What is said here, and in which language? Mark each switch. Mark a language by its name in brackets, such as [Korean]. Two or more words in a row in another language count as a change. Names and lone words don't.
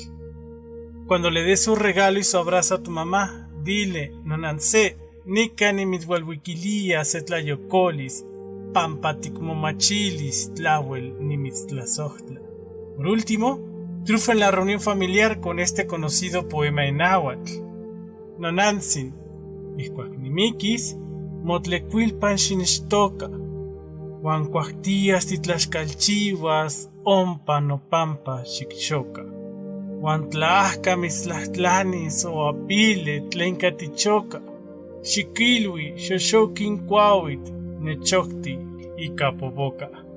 [Spanish] Cuando le des su regalo y su abrazo a tu mamá, dile [Nahuatl languages] Nananse, Nika nimithualhuiquilia setlayocolis, Pampaticmomachilis, Tlahuel nimitztlazohtla. [Spanish] Por último, triunfa en la reunión familiar con este conocido poema en náhuatl. [Nahuatl languages] Nonantzin, ihcuacnimiquis, motlecuilpan xinixtoca, huancuactías titlaxcalchihuas, ompa nopampa xicxoca. Huantlaahca mitzlahtlanis o apile tlencatichoca, xiquilui xoxoquin cuauit, nechocti y capoboca.